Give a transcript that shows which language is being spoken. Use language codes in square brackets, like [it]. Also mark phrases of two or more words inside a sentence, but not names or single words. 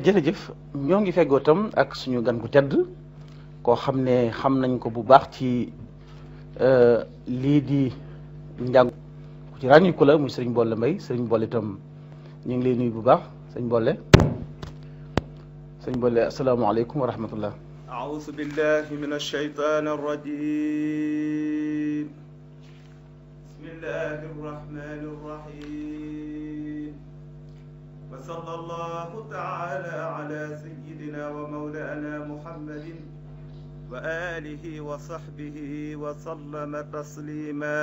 [wo] jërëjëf ñoo ngi feggoo tam ak suñu gan gu tedd koo xam ne xam nañ ko bu baax ci lii di njàng ku ci ràññiku la muy sëriñ Bolle Mbaye sëriñ Bolle itam ñu ngi lay nuyu bu baax sëriñ Bolle [ar] السلام عليكم ورحمة الله. أعوذ بالله من الشيطان الرجيم بسم الله الرحمن الرحيم وصلى الله تعالى على سيدنا ومولانا محمد وآله وصحبه وسلم تسليما